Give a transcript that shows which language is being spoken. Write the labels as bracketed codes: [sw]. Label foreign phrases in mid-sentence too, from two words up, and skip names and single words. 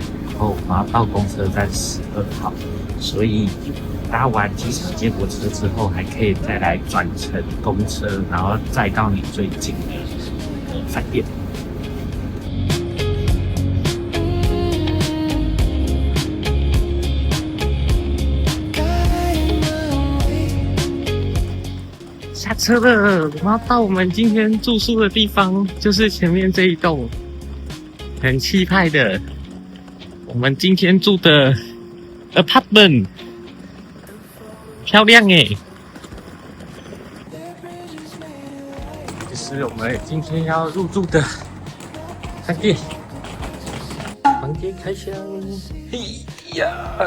[zh] 然後我們要到公車站12號，所以搭完機場接駁車之後，還可以再來轉乘公車，然後再到你最近的飯店。下車了，我們要到我們今天住宿的地方，就是前面這一棟很氣派的我們今天住的 apartment， 漂亮耶！這是我們今天要入住的飯店，房間開箱，嘿呀！